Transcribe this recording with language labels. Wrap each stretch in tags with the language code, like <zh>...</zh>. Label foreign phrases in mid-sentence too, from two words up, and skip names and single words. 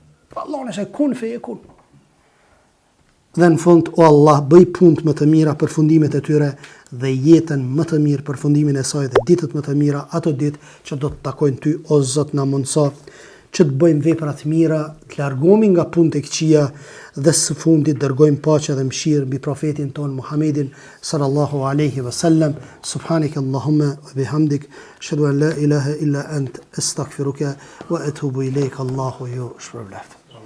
<sq>Për Allahun është</sq> <ar>كن فيكون.</ar> <sq>Dhe në fund, o Allah, bëj punët më të mira për fundimet e tyre dhe jetën më të mirë për fundimin e saj dhe ditët më të mira, ato ditë që do të takojnë ty, o Zot, na mundso që të bëjmë vepra të mira, të largohemi nga punët e këqija dhe së fundit dërgojmë paqe dhe mëshirë mbi profetin ton Muhammedin</sq> <ar>صلى الله عليه وسلم. سبحانك اللهم وبحمدك أشهد أن لا إله إلا أنت أستغفرك وأتوب إليك.</ar> <sq>Allahu ju shpërblet.</sq>